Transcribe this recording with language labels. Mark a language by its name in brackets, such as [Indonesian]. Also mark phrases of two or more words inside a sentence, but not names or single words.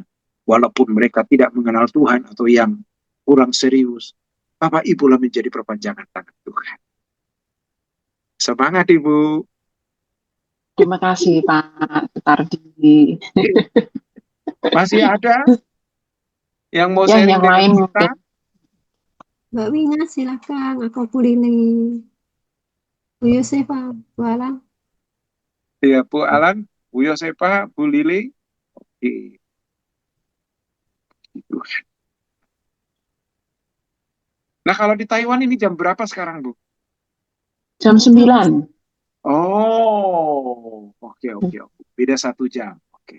[Indonesian] Walaupun mereka tidak mengenal Tuhan atau yang kurang serius, Bapak Ibu lah menjadi perpanjangan tangan Tuhan. Semangat Ibu. terima kasih Pak Sutardi. Masih ada yang mau Ya, sharing yang dengan lain kita? mungkin. Mbak Wina silakan, aku Bu Lili. Bu Yosefa, Bu Alang. Ya, Bu Alan, Bu Yosefa, Bu Lili. Oke. Gitu. Nah, kalau di Taiwan ini jam berapa sekarang, Bu? Jam 9. Oh, oke. Beda 1 jam. Oke.